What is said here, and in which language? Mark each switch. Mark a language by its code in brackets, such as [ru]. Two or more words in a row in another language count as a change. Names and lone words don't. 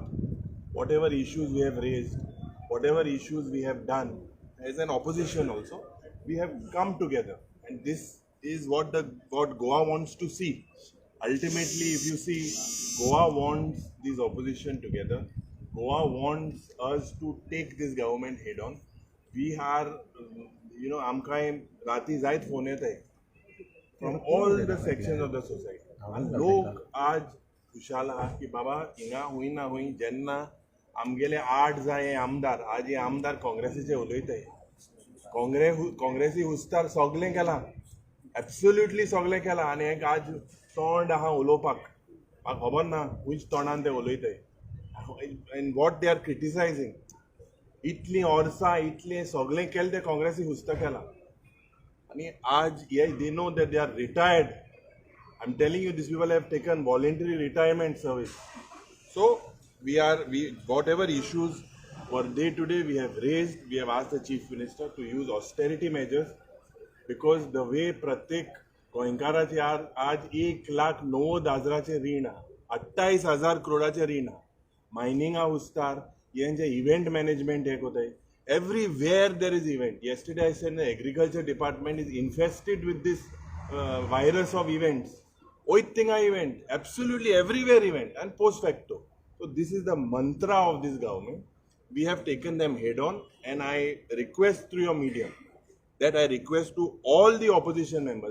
[en] Whatever issues we have raised, whatever issues we have done as an opposition also, we have come together, and this is what Goa wants to see. Ultimately, if you see, Goa wants this opposition together. Goa wants us to take this government head on. We are, [kok] आमकां राती जायत फोन येताय [en] from all the sections of the society. [kok] And लोक आज खुशाल आहा की बाबा हिंगा हुई ना हुई जेन्ना आमगेले 8 जाय आमदार आज हे आमदार काँग्रेसीचे उलयताय. काँग्रेसी हुस्तार सगळें केलां, एब्सोल्युटली सगळें केलां आनी एक आज तोंड आहा उलोवपाक म्हाका खबर ना खंयच तोंडान ते उलयताय. [en] And what they are criticising [kok] इतलीं वर्सां इतलें सगळें केलें ते काँग्रेसी हुस्ता केलां आनी आज [en] they know that they are retired. I'm telling you, these people have taken voluntary retirement service. So whatever issues were day to day we have raised, we have asked the Chief Minister to use austerity measures, because the way [kok] प्रत्येक गोंयकाराचे आज 1,90,000 रीण आहा, [en] 28,000 करोडाचे रीण आहा. [kok] मायनिंगा हुस्तार हेंचे [en] event management [kok] हे कोताय. [en] Everywhere there is event. Yesterday I said the agriculture department is infested with this virus of events. Oittinga event, absolutely everywhere event, and post facto. So this is the mantra of this government. We have taken them head on, and I request through your medium that I request to all the opposition members.